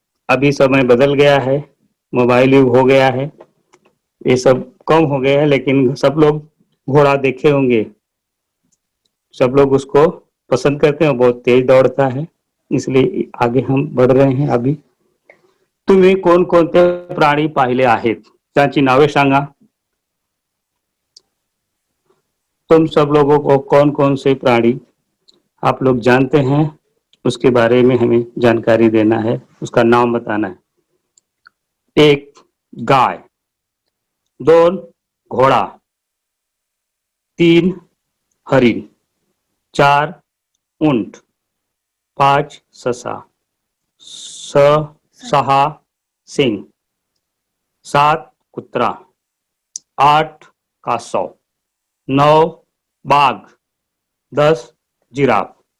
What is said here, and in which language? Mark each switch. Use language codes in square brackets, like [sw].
[hi] अभी समय बदल गया है, मोबाइल युग हो गया है, ये सब कम हो गया है, लेकिन सब लोग घोड़ा देखे होंगे, सब लोग उसको पसंद करते हैं, बहुत तेज दौड़ता है, इसलिए आगे हम बढ़ रहे हैं। [mr] अभी तुम्ही कोणकोणते प्राणी पाहिले आहेत त्यांची नावे सांगा। [hi] तुम सब लोगों को कौन कौन से प्राणी आप लोग जानते हैं, उसके बारे में हमें जानकारी देना है, उसका नाम बताना है। [mr] 1 गाय, 2 घोड़ा, 3 हरिण, 4 ऊंट, 5 ससा, 6 सिंह, 7 कुत्रा, 8 कासव, 9 बाघ, 10 जिराफ।